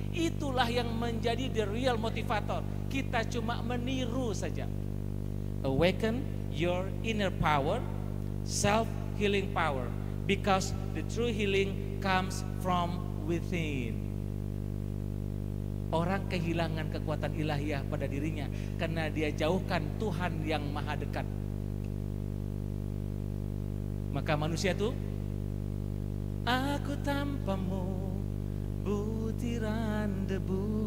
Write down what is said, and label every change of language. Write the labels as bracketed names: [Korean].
[Indonesian] Itulah yang menjadi [English] the real motivator. [Indonesian] Kita cuma meniru saja. [English] Awaken your inner power, self-healing power, because the true healing comes from within. [Indonesian] Orang kehilangan kekuatan ilahiyah pada dirinya karena dia jauhkan Tuhan yang maha dekat. Maka manusia itu, aku tanpamu butiran debu.